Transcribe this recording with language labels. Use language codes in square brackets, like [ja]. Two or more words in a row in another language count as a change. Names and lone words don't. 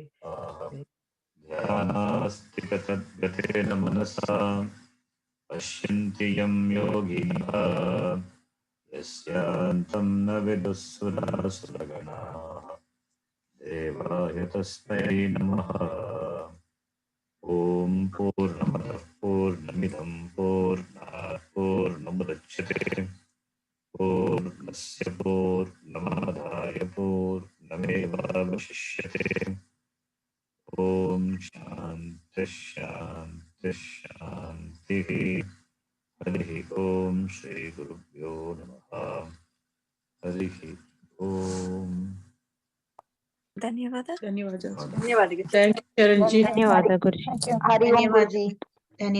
[sa] ध्यानस्तिगतद्गतेन मनसा पश्यन्ति यं योगिनः यस्यान्तं नविदुसुर सुरगण देवाय तस्मै नमः ॐ पूर्णमद पूर्णमिदं पूर्णमिदं पूर्णात् पूर्णमुदच्यते पूर्णस्य पूर्णमादाय पूर्णमेवावशिष्यते ॐ शान्तिः शान्तिः शान्तिः हरिः ॐ श्रीगुरुभ्यो नमः हरिः ॐ [kn] ಧನ್ಯವಾದ. ಧನ್ಯವಾದ. ಧನ್ಯವಾದಗಳು. [en] thank you ಚರಣ್ಜಿ. [kn] ಧನ್ಯವಾದ ಗುರುಜಿ. ಹರಿ ಓಂ ಗುರುಜಿ.